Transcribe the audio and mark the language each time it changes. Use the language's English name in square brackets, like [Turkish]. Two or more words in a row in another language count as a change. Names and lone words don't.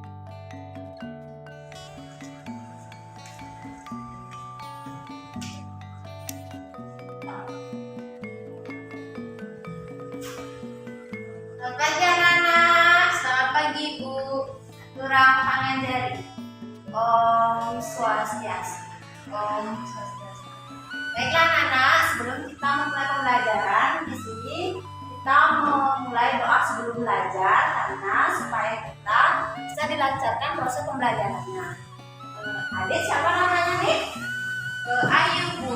[Indonesian] Selamat pagi anak-anak, selamat pagi Bu. Kurang pangajari. [Sanskrit] Om Swastiastu. Om Swastiastu. [Indonesian] Baiklah anak-anak, sebelum kita memulai pembelajaran di sini kita memulai doa sebelum belajar karena supaya kita bisa dilancarkan proses pembelajarannya. Adik siapa namanya nih? Ayu Bu.